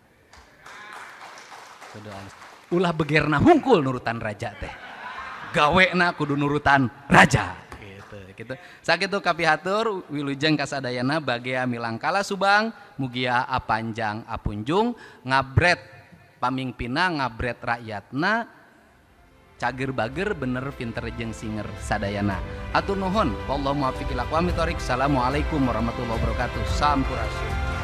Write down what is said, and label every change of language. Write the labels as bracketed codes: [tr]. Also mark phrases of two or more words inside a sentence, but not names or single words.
[su] ulah begerna hungkul nurutan raja teh gawena kudu nurutan raja gitu sakitu kapihatur wilujeng kasadayana bagea milangkala Subang mugia apanjang apunjung ngabret pamingpina ngabret rakyatna cager bager bener pinter jeung singer sadayana atur nuhun [ar] والله الموفق إلى أقوم الطريق. السلام عليكم ورحمة الله وبركاته. [su] Sampurasun.